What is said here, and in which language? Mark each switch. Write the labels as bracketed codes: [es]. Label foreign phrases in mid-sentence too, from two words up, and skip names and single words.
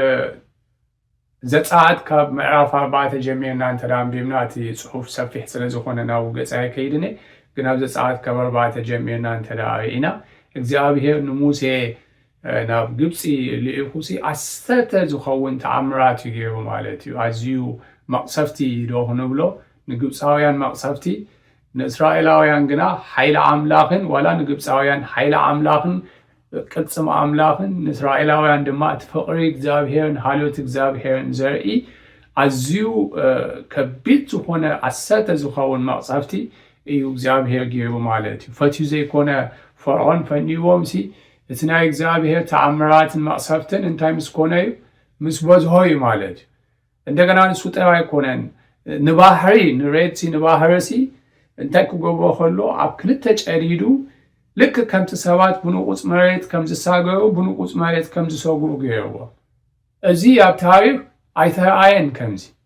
[ti] ዘጸአት ካብ ምዕራፍ 4 ጀሚርና እንተዳንቢብና እቲ ጽሑፍ ሰፊሕ ስለ ዝኾነ ናብ ገጻይ ከይድነ ግን ኣብ ዘጸአት ካብ 4 ጀሚርና እንተዳሪእና እግዚአብሔር ንሙሴ ናብ ግብጺ ልኢኹሲ 10 ዝኸውን ተኣምራት ይገይሩ ማለት እዩ ኣዝዩ መቕሰፍቲ ዶ ንብሎ ንግብፃውያን መቕሰፍቲ ንእስራኤላውያን ግና ኃይለ አምላኽን ወላ ንግብፃውያን ኃይለ አምላኽን ቅጽም አምላኽን ንእስራኤላውያን ድማ ፍቅሪ እግዚአብሔርን ሃልዮት እግዚአብሔርን ዘርኢ ኣዝዩ ከቢድ ዝኾነ 10 ዝኸውን መቕሰፍቲ እዩ እግዚአብሔር ገይሩ ማለት እዩ ፈትዩ ዘይኮነ ፈርዖን ፈኒዎም ሲ እቲ ናይ እግዚአብሔር ተኣምራትን መቕሰፍትን እንታይ ምስ ኮነ እዩ ምስ በዝሖ እዩ ማለት እዩ እንደገና ንሱ ጥራይ ኣይኮነን ንባህሪ ንሬድሲ ንባህረሲ እንታይ ክገብሮ ከሎ ኣብ ክልተ ጨዲዱ ልክ ከምቲ ሰባት ብንቁፅ መሬት ከም ዝሳገሩ ብንቁፅ መሬት ከም ዝሰግሩ ገይርዎ እዚ ኣብ ታሪክ ኣይተረኣየን ከምዚ